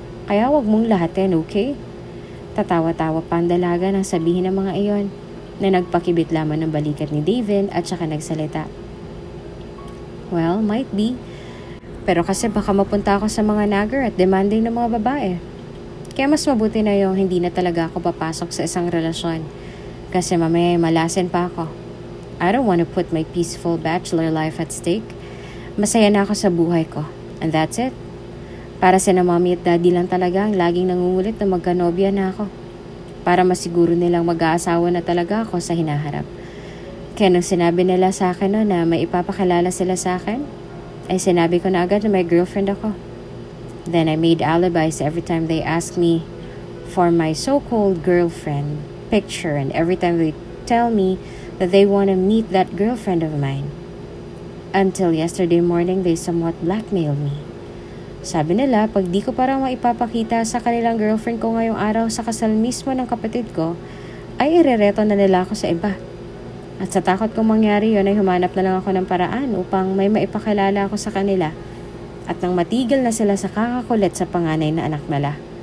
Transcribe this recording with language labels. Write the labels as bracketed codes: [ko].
[tl] Kaya wag mong lahatin, okay?" Tatawa-tawa pa ang dalaga nang sabihin ng mga iyon na nagpakibit lamang ng balikat ni Daven at saka nagsalita. [en] "Well, might be. [tl] Pero kasi baka mapunta ako sa mga nagger at demanding ng mga babae. Kaya mas mabuti na yung hindi na talaga ako papasok sa isang relasyon. Kasi mamaya malasin pa ako. [en] I don't want to put my peaceful bachelor life at stake. [tl] Masaya na ako sa buhay ko. [en] And that's it. [tl] Para sa mommy at daddy lang talaga ang laging nangungulit na magkanobya na ako. Para masiguro nilang mag-aasawa na talaga ako sa hinaharap. Kaya nung sinabi nila sa akin na may ipapakilala sila sa akin, ay sinabi ko na agad na may girlfriend ako. [en] Then I made alibis every time they asked me for my so-called girlfriend picture and every time they tell me that they want to meet that girlfriend of mine. Until yesterday morning, they somewhat blackmailed me. [tl] Sabi nila, pag di ko parang maipapakita sa kanilang girlfriend ko ngayong araw sa kasal mismo ng kapatid ko, ay irereto na nila ako sa iba. At sa takot kong mangyari yun ay humanap na lang ako ng paraan upang may maipakilala ako sa kanila. At nang matigil na sila sa kakakulit sa panganay na anak nila.